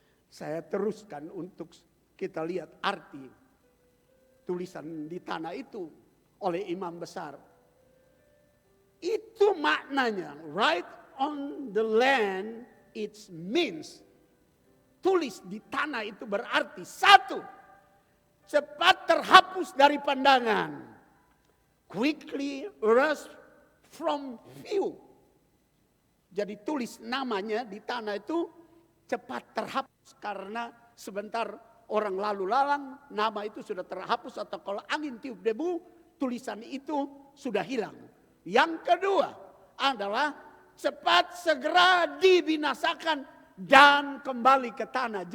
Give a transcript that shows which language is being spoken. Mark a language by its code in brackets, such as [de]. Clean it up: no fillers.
[id] Saya teruskan untuk kita lihat arti tulisan di tanah itu oleh imam besar. Itu maknanya, [en] right on the land, it means. [id] Tulis di tanah itu berarti 1, cepat terhapus dari pandangan. [en] Quickly erased from view. [id] Jadi tulis namanya di tanah itu cepat terhapus. Karena sebentar orang lalu lalang, nama itu sudah terhapus atau kalau angin tiup debu, tulisan itu sudah hilang. Yang kedua adalah cepat segera dibinasakan dan kembali ke tanah.